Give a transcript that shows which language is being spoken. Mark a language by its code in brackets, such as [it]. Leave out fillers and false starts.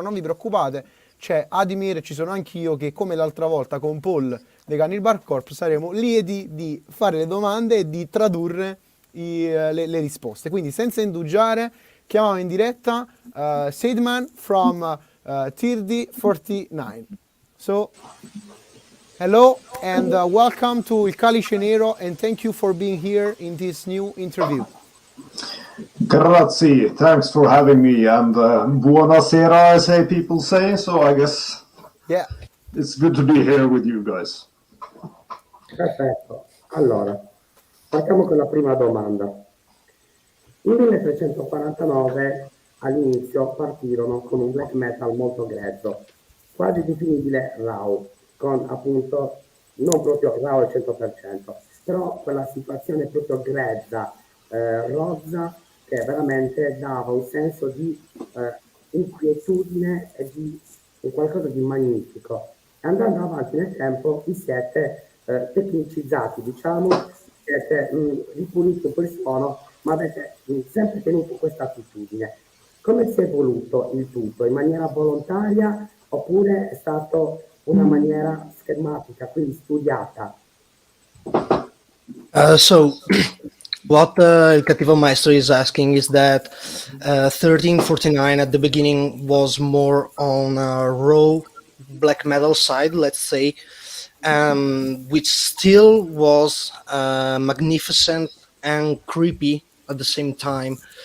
[it] Però non vi preoccupate, c'è Adimir e ci sono anch'io che come l'altra volta con Paul dei Cannibal Corpse saremo lieti di fare le domande e di tradurre le risposte. Quindi senza indugiare chiamiamo in diretta Seidman from 3049. [en] So hello and welcome to Il Calice Nero and thank you for being here in this new interview. Grazie, thanks for having me, and buonasera, as people say, so I guess it's good to be here with you guys. [it] Perfetto, allora, partiamo con la prima domanda. Nel 1349 all'inizio partirono con un black metal molto grezzo, quasi definibile raw, con appunto non proprio raw al 100%, però quella situazione proprio grezza, rozza, che veramente dava un senso di inquietudine e di qualcosa di magnifico. E andando avanti nel tempo vi siete tecnicizzati, diciamo, siete ripuliti un po' il suono, ma avete sempre tenuto questa attitudine. Come si è evoluto il tutto? In maniera volontaria oppure è stato una maniera schematica, quindi studiata? [en] What Il Cattivo Maestro is asking is that 1349 at the beginning was more on a raw black metal side, let's say, which still was magnificent and creepy at the same time.